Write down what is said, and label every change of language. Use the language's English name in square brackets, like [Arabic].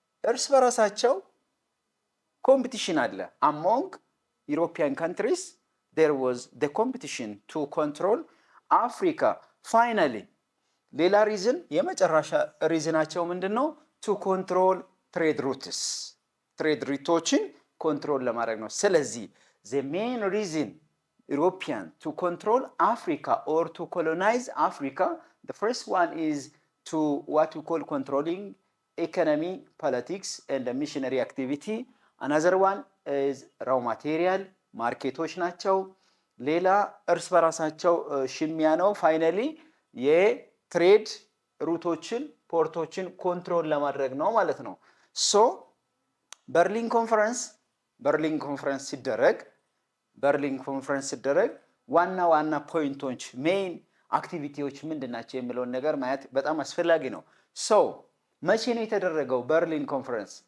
[Amharic] እርስ በራሳቸው ኮምፒቲሽን አለ። [English] among European countries there was the competition to control Africa finally [Amharic] ሌላ ሪዝን የመጨረሻ ሪዝናቸው ምንድነው? [English] to control trade routes trade [Amharic] ሩቶችን ኮንትሮል ለማድረግ ነው። ስለዚህ [English] the main reason European to control Africa or to colonize Africa, the first one is to what we call controlling economy, politics, and the missionary activity. Another one is raw material, [Amharic] ማርኬቶች ናቸው። ሌላ እርስ በራሳቸው ሽሚያ ነው። ፋይናሊ የትሬድ ሩቶችን ፖርቶችን ኮንትሮል ለማድረግ ነው ማለት ነው። ሶ በርሊን ኮንፈረንስ ሲደረግ ዋና ዋና ፖይንቶች ሜይን አክቲቪቲዎች ምንድናቸው የሚለውን ነገር ማየት በጣም አስፈላጊ ነው። ሶ መቼ ነው የተደረገው በርሊን ኮንፈረንስ?